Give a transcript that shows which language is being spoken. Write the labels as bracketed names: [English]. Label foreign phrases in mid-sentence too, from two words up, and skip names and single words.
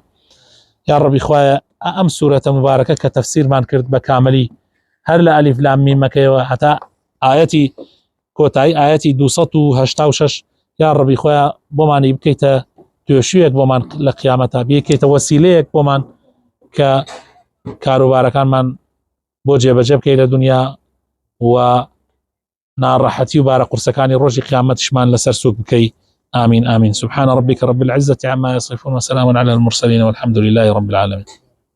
[Central Kurdish] یا ڕەبی خوایە ئەم سوورەتە مبارەکە کە تەفسیرمان کرد بە کامەلی هەر لە ئەلیف لام میمەکەیەوە هەتا ئایەتی کۆتایی ئایەتی 286، یا ڕەبی خوایە بۆمانی بکەیتە توێشوێک بۆمان لە قیامەتە، بکەیتە وەسیلەیەک بۆمان کە کاروبارەکانمان بۆ جێبەجێ بکەی لە دنیا و ناڕەحەتی و بارە قورسەکانی ڕۆژی قیامەتیشمان لەسەر سووک بکەی. [Arabic] آمين آمين. سبحان ربك رب العزة عما يصفون وسلام على المرسلين والحمد لله رب العالمين.